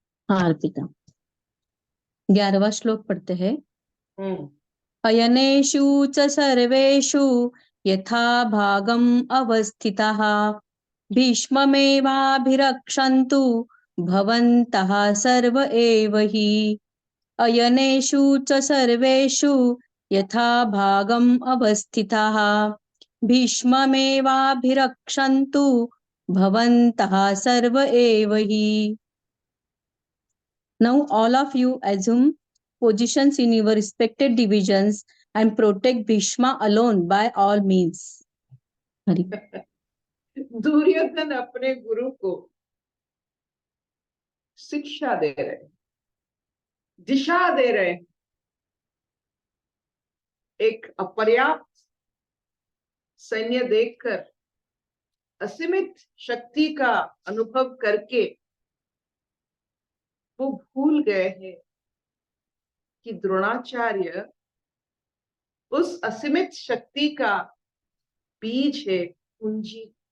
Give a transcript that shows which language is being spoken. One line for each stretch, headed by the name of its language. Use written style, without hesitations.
Hindi: हाँ अर्पिता, 11वां श्लोक पढ़ते हैं। हम्म।
Sanskrit: अयनेषु च सर्वेषु यथा भागम् अवस्थिताः भीष्ममेवाभिरक्षन्तु भवन्तः सर्व एव हि। अयनेषु च सर्वेषु यथा भागम् अवस्थिताः भीष्ममेवाभिरक्षन्तु भवन्तः सर्व एव हि.
English: Now all of you assume positions in your respected divisions and protect Bhishma alone by all means. Hari.
Hindi: Duryodhan अपने गुरु को शिक्षा दे रहे, दिशा दे रहे, एक अपर्याप्त सैन्य देखकर, असीमित शक्ति का अनुभव करके वो भूल गए हैं कि द्रोणाचार्य उस असीमित शक्ति का बीज है, पूंजी।